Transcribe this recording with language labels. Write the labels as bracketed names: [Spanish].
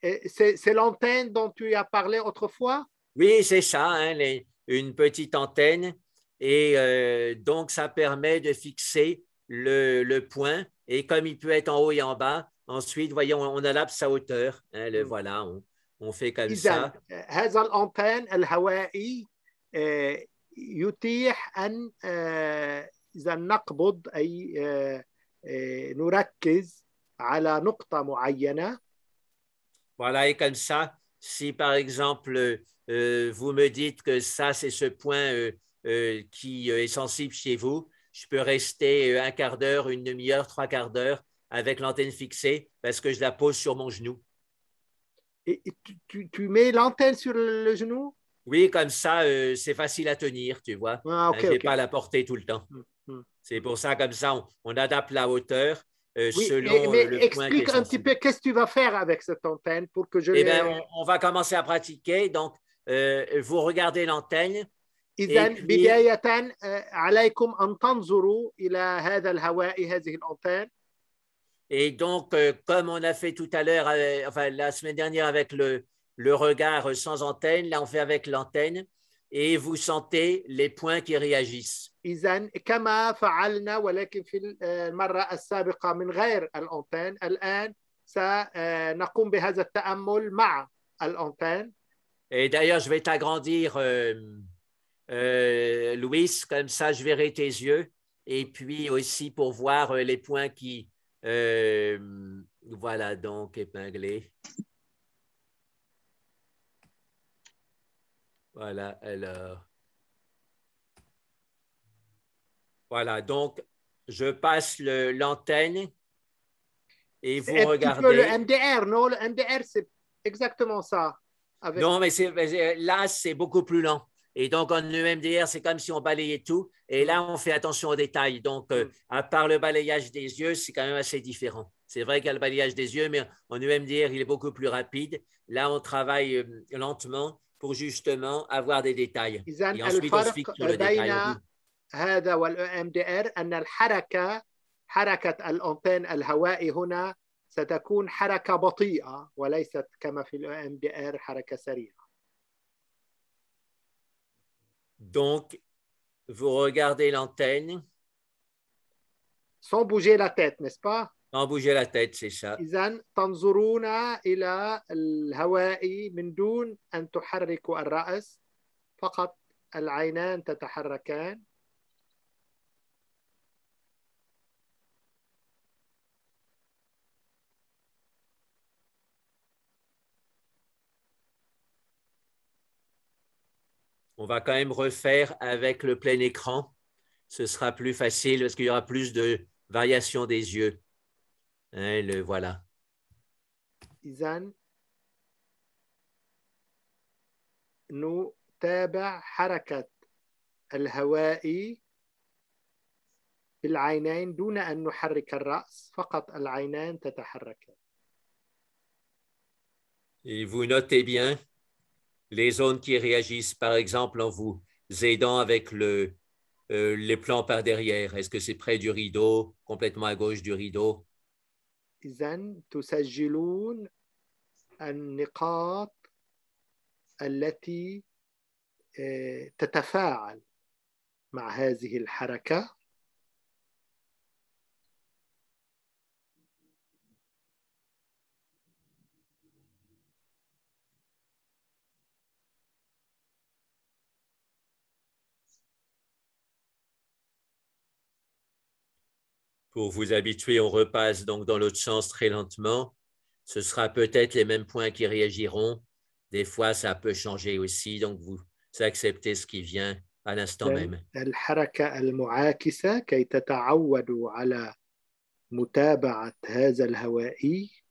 [French] C'est l'antenne dont tu as parlé autrefois? Oui, c'est ça, une petite antenne. Et donc, ça permet de fixer le point. Et comme il peut être en haut et en bas, ensuite, voyons, on adapte sa hauteur. Voilà, on fait comme ça. [Arabic] هذا الأنتن الهوائي يتيح أن إذا نقبض أي نركز على نقطة معينة. [French] Voilà, et comme ça, si par exemple, vous me dites que ça, c'est ce point qui est sensible chez vous, je peux rester un quart d'heure, une demi-heure, 3/4 d'heure avec l'antenne fixée parce que je la pose sur mon genou. Et tu mets l'antenne sur le genou? Oui, comme ça, c'est facile à tenir, tu vois. Je ne vais pas la porter tout le temps. C'est pour ça, comme ça, on adapte la hauteur selon mais le point. Explique un petit peu qu'est-ce que tu vas faire avec cette antenne pour que je on va commencer à pratiquer. Donc, vous regardez l'antenne. [Arabic] إذن بداية عليكم أن تنظروا إلى هذا الهواء هذه الأنتن. [French] Et donc, comme on a fait tout à l'heure, enfin la semaine dernière avec le regard sans antenne, là on fait avec l'antenne et vous sentez les points qui réagissent. [Arabic] إذن كما فعلنا ولكن في المرة السابقة من غير الأنتن، الآن سنقوم بهذا التأمل مع الأنتن. [French] Et d'ailleurs, je vais t'agrandir, Louis, comme ça je verrai tes yeux. et puis aussi pour voir les points qui, voilà, donc épinglés. Voilà, alors. Voilà, donc je passe l'antenne et vous Un petit peu le regardez. MDR, non? Le MDR, c'est exactement ça. Avec... Non, mais là, c'est beaucoup plus lent. Et donc, en EMDR, c'est comme si on balayait tout. Et là, on fait attention aux détails. Donc, à part le balayage des yeux, c'est quand même assez différent. C'est vrai qu'il y a le balayage des yeux, mais en EMDR, il est beaucoup plus rapide. Là, on travaille lentement pour justement avoir des détails. [Arabic] إذن [French] Et ensuite, on se fixe [Arabic] الفرق [French] sur le détail. [Arabic] بين هذا والMDR أن حركة الأنتين الهوائي هنا ستكون حركة بطيئة وليست كما في الMDR حركة سريعة. [French] Donc, vous regardez l'antenne. Sans bouger la tête, n'est-ce pas? Sans bouger la tête, c'est ça. [Arabic] إذن تنظرون إلى الهوائي من دون أن تحركوا الرأس، فقط العينان تتحركان. [French] On va quand même refaire avec le plein écran. Ce sera plus facile parce qu'il y aura plus de variation des yeux. Hein, voilà. [Arabic] إذن نتابع حركة الهوائي بالعينين دون أن نحرك الرأس، فقط العينان تتحركان. [French] Et vous notez bien les zones qui réagissent, par exemple, en vous aidant avec les plans par derrière. Est-ce que c'est près du rideau, complètement à gauche du rideau? [Arabic] إذن تسجلون النقاط التي تتفاعل مع هذه الحركة. [French] Pour vous habituer, on repasse donc dans l'autre sens très lentement. Ce sera peut-être les mêmes points qui réagiront. Des fois, ça peut changer aussi, donc vous acceptez ce qui vient à l'instant même. [Arabic] الحركة المعاكسة كي تتعودوا على متابعة هذا الهوائي.